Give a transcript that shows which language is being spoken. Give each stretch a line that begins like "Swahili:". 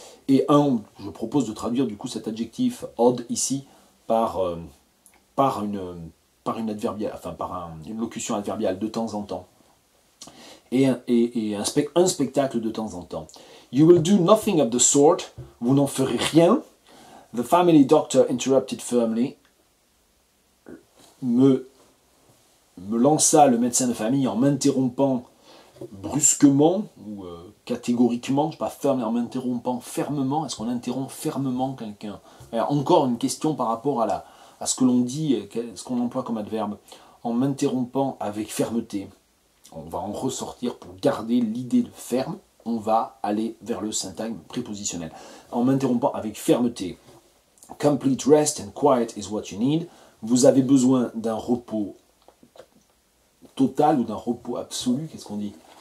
French: Et je propose de traduire du coup cet adjectif odd ici par une adverbiale, enfin une locution adverbiale de temps en temps. Et un spectacle de temps en temps.
English: You will do nothing of the sort.
French: Vous n'en ferez rien.
English: The family doctor interrupted firmly.
French: Me lança le médecin de famille en m'interrompant brusquement ou catégoriquement, je ne sais pas, ferme, en m'interrompant fermement. Est-ce qu'on interrompt fermement quelqu'un? Encore une question par rapport à ce que l'on dit, ce qu'on emploie comme adverbe. En m'interrompant avec fermeté. On va en ressortir pour garder l'idée de ferme. On va aller vers le syntagme prépositionnel. En m'interrompant avec fermeté.
English: Complete rest and quiet is what you need.
French: Vous avez besoin d'un repos total ou d'un repos absolu. Qu'est-ce qu'on dit?